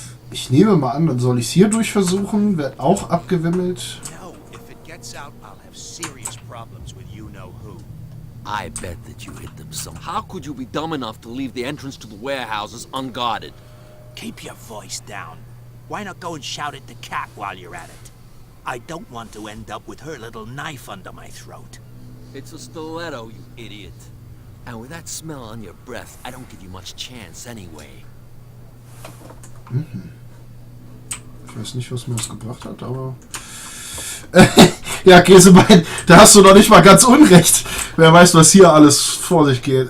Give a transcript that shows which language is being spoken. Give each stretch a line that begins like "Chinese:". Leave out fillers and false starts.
German: Ich nehme mal an, dann soll ich es hier durch versuchen. Wird auch abgewimmelt.
English: No, if it gets out, I'll have serious problems with you-know-who. I bet that you hit them some. How could you be dumb enough to leave the entrance to the warehouses unguarded? Keep your voice down. Why not go and shout at the cat while you're at it? I don't want to end up with her little knife under my throat. It's a stiletto, you idiot. And with that smell on your breath, I don't give you much chance anyway. Mhm.
German: Ich weiß nicht, was mir das gebracht hat, aber... ja, Käsebein, da hast du noch nicht mal ganz unrecht. Wer weiß, was hier alles vor sich geht.